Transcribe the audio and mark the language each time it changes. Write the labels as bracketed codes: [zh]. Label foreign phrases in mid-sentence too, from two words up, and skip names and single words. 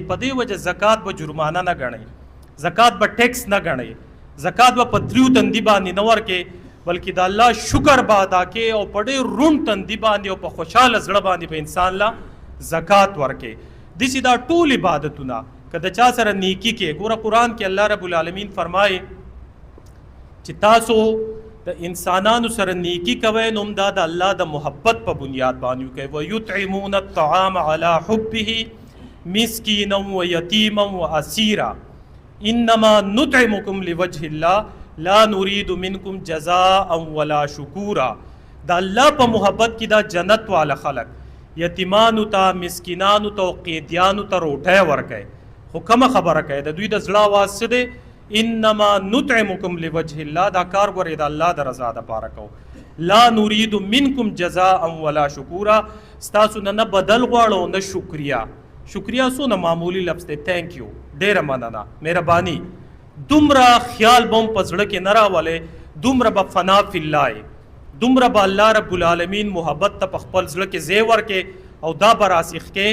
[ps] په دې وجه زکات به جرمانه نه ګڼئ، زکات به ټیکس نه ګڼئ، زکات به په تریو تندي باندې نه ورکې بلکې د الله شکر به ادا کې او په ډېر روڼ تندي باندې او په خوشحاله زړه باندې به انسان له زکات ورکې. داسې دا ټول عبادتونه که د چا سره نیکي کې، ګوره قرآن کې [ar] الله رب العالمین [ps] فرمایي چې تاسو د انسانانو سره نیکی کوئ نو هم دا د الله د محبت په بنیاد باندې وکوئ. [ar] ویطعمون الطعام علی حبه مسکینا ویتیما واسیرا انما نطعمکم لوجه الله لا نريد منکم جزاء ولا شکورا. [ps] د الله په محبت کې دا جنت والا خلق یتیمانو ته، مسکینانو ته او قیدیانو ته روټۍ ورکوي. خو کومه خبره کوي د دوی د زړه آواز څه دی؟ [ar] انما نطعمکم لوجه الله. [ps] دا کار ګورئ د الله د رضا دپاره کوو. [ar] لا نريد منکم جزاء ولا شکورا. [ps] ستاسو نه بدل غواړو نه شکریا. شکریا څونه معمولی لفظ دی، [en] thank you, [ps] ډېره مننه، مهرباني. دومره خیال به هم په زړه کې نه راولئ، دومره به [ar] فنا فی الله، [ps] دومره به [ar] الله رب العالمین [ps] محبت ته په خپل زړه کې ځای ورکې او دا به راسخ کې.